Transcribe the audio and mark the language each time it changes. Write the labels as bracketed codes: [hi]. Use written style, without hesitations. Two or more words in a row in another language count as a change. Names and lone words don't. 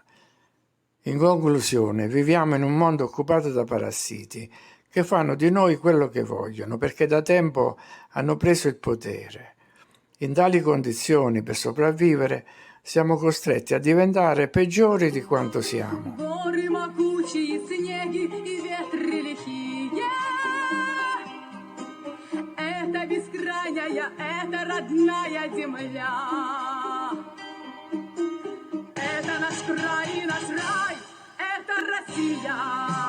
[it] In conclusione, viviamo in un mondo occupato da parassiti che fanno di noi quello che vogliono, perché da tempo hanno preso il potere. In tali condizioni, per sopravvivere, siamo costretti a diventare peggiori di quanto siamo. [ru] Это бескрайняя, это родная земля. Это наш край и наш рай, это Россия.